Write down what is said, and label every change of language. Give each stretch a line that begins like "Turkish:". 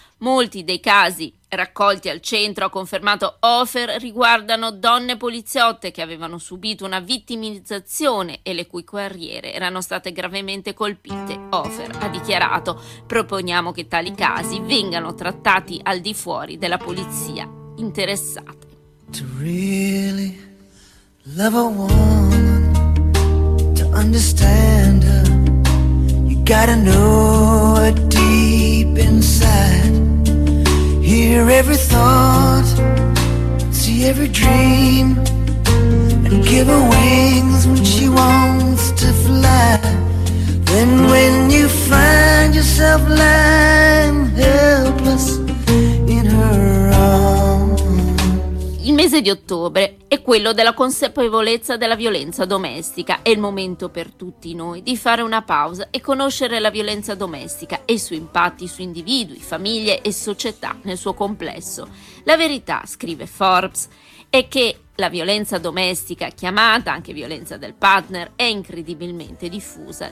Italian: Molti dei casi raccolti al centro, ha confermato Hofer, riguardano donne poliziotte che avevano subito una vittimizzazione e le cui carriere erano state gravemente colpite. Hofer ha dichiarato: proponiamo che tali casi vengano trattati al di fuori della polizia interessata.
English: To really love a woman, to understand her, you gotta know her deep inside. Hear every thought, see every dream, and give her wings when she wants to fly. Then when you find yourself lying helpless in her arms.
Italian: Il mese di ottobre è quello della consapevolezza della violenza domestica. È il momento per tutti noi di fare una pausa e conoscere la violenza domestica e i suoi impatti su individui, famiglie e società nel suo complesso. La verità, scrive Forbes, è che la violenza domestica, chiamata anche violenza del partner, è incredibilmente diffusa.